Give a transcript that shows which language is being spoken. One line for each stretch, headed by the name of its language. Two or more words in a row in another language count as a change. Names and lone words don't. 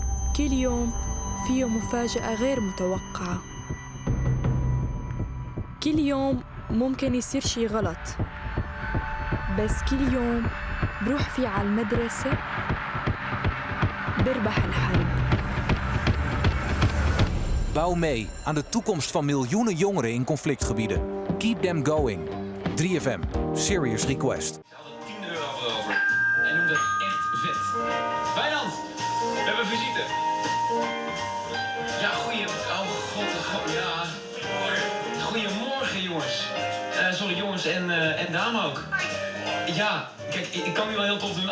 Arabic: كل يوم فيه مفاجأة غير متوقعة. كل يوم ممكن يصير شي غلط، بس كل يوم بروح فيه على المدرسة بربح الحرب.
Dutch: Bouw mee aan de toekomst van miljoenen jongeren in conflictgebieden.
English: Keep them going. 3FM, Serious Request.
Dutch: Je had er 10 euro voor over. En noem dat echt vet. Wijnand, we hebben visite. Ja, oh god, ja. Goedemorgen, jongens. Sorry, jongens en dame ook. Ja, kijk, ik kan nu wel heel tof doen.